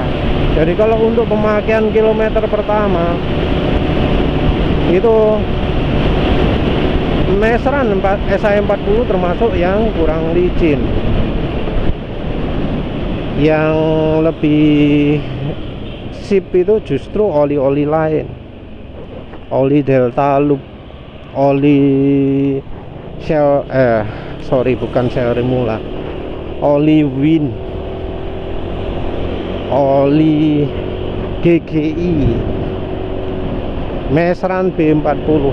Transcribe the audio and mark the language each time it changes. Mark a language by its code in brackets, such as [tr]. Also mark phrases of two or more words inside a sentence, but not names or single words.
[id] Jadi kalau untuk pemakaian kilometer pertama itu meseran SAE40 termasuk yang kurang licin. Yang lebih sip itu justru oli-oli lain, oli Delta Loop, oli Shell bukan Shell Rimula, oli Win, oli GGI, meseran B40.